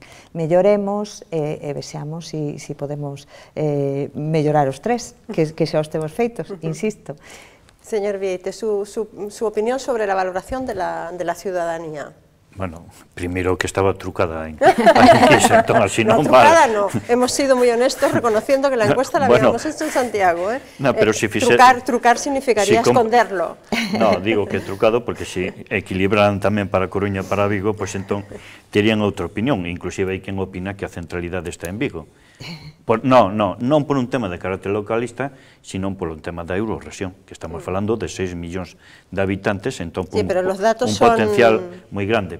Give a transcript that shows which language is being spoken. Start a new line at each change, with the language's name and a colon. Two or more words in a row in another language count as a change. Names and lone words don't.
Galician: Melloremos e vexamos se podemos mellorar os 3, que xa os temos feitos, insisto.
Spanish: Señor Vieites, su opinión sobre la valoración de la ciudadanía.
Galician: Bueno, primeiro que estaba trucada en entón, así non
Spanish: trucada no, hemos sido moi honestos reconociendo que la encuesta la habíamos hecho en Santiago, No, pero si trucar significaría esconderlo.
Galician: No, digo que trucado porque se equilibraran tamén para Coruña e para Vigo, pois entón terían outra opinión, inclusive hai quen opina que a centralidade está en Vigo. Non por un tema de carácter localista, sino por un tema da Eurorrexión, que estamos falando de 6 millóns de habitantes, entón un potencial moi grande.